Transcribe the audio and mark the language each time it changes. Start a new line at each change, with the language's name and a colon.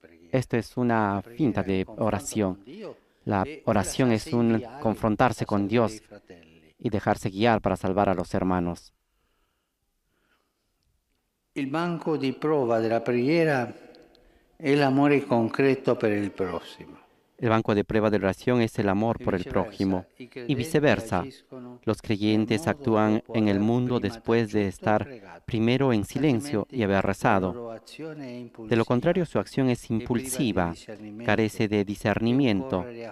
Spanish: Esto es una finta de oración. La oración es un confrontarse con Dios y dejarse guiar para salvar a los hermanos.
Italian: Il banco di prova della preghiera è l'amore concreto per il prossimo.
Spanish: El banco de prueba de oración es el amor por el prójimo y viceversa. Los creyentes actúan en el mundo después de estar primero en silencio y haber rezado. De lo contrario, su acción es impulsiva, carece de discernimiento.